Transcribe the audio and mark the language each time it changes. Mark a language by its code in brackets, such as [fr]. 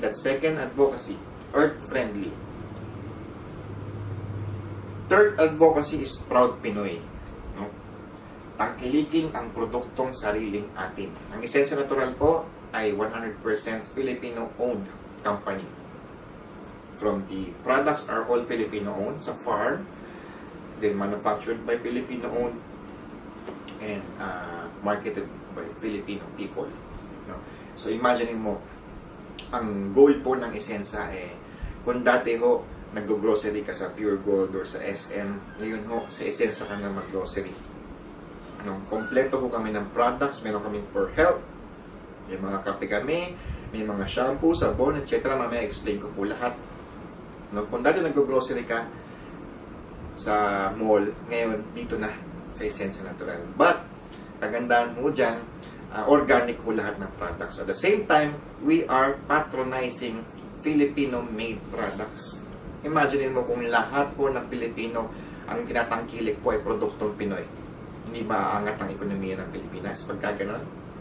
[en] That's second advocacy, Earth-friendly. Third advocacy is Proud Pinoy. [tl] No? Tangkilikin ang produktong sariling atin. Ang Essensa Natural po ay 100% Filipino-owned company. [en] From the products are all Filipino-owned [tl] sa farm, [en] then manufactured by Filipino-owned, and marketed by Filipino people. [tl] No? So, imagine mo, ang goal po ng Essensa kung dati ho, nag-grocery ka sa Pure Gold or sa SM, ngayon ho, sa Essensa ka na mag-grocery. Kompleto ho kami ng products, meron kami for health, may mga kape kami, may mga shampoo, sabon, etc. Mamaya explain ko po lahat. Kung dati nag-grocery ka sa mall, ngayon, dito na, sa Essensa Natural. But, kagandahan mo dyan, organic po lahat ng products. [en] At the same time, we are patronizing Filipino-made products. [tl] Imagine mo kung lahat po ng Pilipino ang tinatangkilik po ay produktong Pinoy. Hindi ba aangat ang ekonomiya ng Pilipinas pagka gano'n?